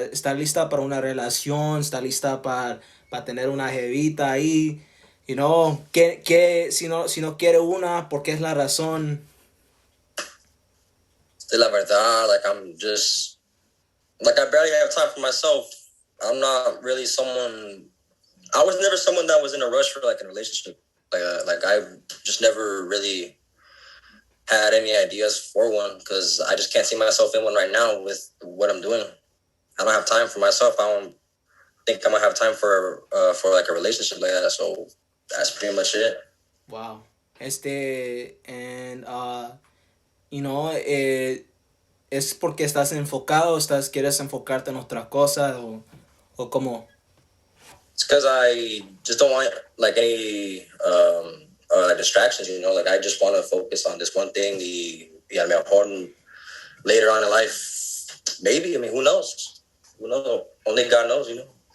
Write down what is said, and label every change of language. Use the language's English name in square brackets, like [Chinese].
[Spanish] ¿Está lista para una relación? ¿Está lista para tener una jevita ahí? [English] You know, [Spanish] si no quiere una, ¿por qué es la razón? De la verdad, [English] like I'm just like I barely have time for myself. I'm not really someone. I was never someone that was in a rush for like a relationship. Like I just never really had any ideas for one because I just can't see myself in one right now with what I'm doing. I don't have time for myself. I don't think I'm gonna have time for like a relationship like that. So that's pretty much it. Wow. And, you know, [Spanish] es porque estás enfocado, quieres enfocarte en otras cosas o cómo. [English] It's because I just don't want like any distractions. You know, like I just want to focus on this one thing. Yeah, I mean, important later on in life, maybe. I mean, who knows? Who knows? Only God knows. You know.